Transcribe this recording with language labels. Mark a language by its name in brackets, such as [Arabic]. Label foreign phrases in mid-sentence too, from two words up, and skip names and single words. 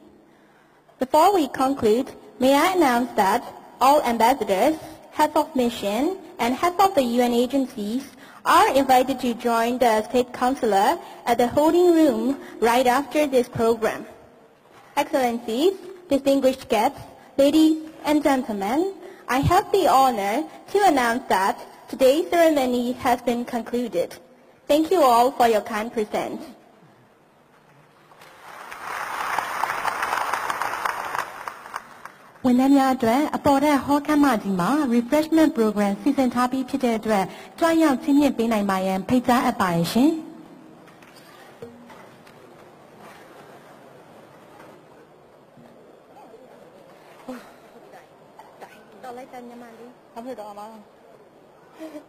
[English] Before we conclude, may I announce that all ambassadors, heads of mission, and heads of the UN agencies are invited to join the State Counsellor at the holding room right after this program. Excellencies, distinguished guests, ladies and gentlemen, I have the honor to announce that today's ceremony has been concluded. Thank you all for your kind presence. [Burmese] ဝန်ထမ်းများအတွက်အပေါ်ထက်ဟောခန်းမကြီးမှာ [English] refreshment program [Burmese] စီစဉ်ထားပြီးဖြစ်တဲ့အတွက်ကြွရောက်ချင်းမြင့်ပေးနိုင်ပါရန်ဖိတ်ကြားအပ်ပါတယ်ရှင် တော်လိုက်တယ်ညီမလေး